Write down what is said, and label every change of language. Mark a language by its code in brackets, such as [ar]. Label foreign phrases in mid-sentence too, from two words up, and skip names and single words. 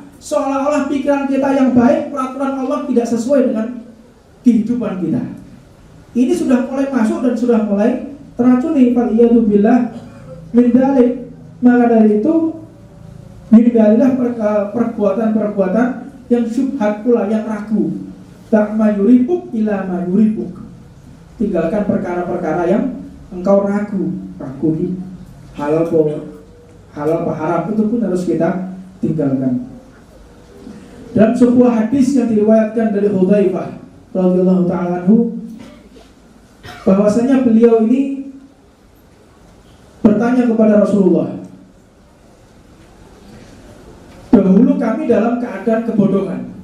[id] Seolah-olah pikiran kita yang baik, peraturan Allah tidak sesuai dengan kehidupan kita. Ini sudah mulai masuk dan sudah mulai teracuni. [ar] فالعياذ بالله من ذلك. [id] Maka dari itu hindarilah perbuatan-perbuatan yang syubhat pula, yang ragu. [ar] دع ما يريبك إلى ما يريبك. [id] Tinggalkan perkara-perkara yang engkau ragu ini halal apa haram, itu pun harus kita tinggalkan. Dalam sebuah hadis yang diriwayatkan dari Hudzaifah [ar] رضي الله تعالى عنه, [id] bahwasanya beliau ini bertanya kepada Rasulullah, dahulu kami dalam keadaan kebodohan.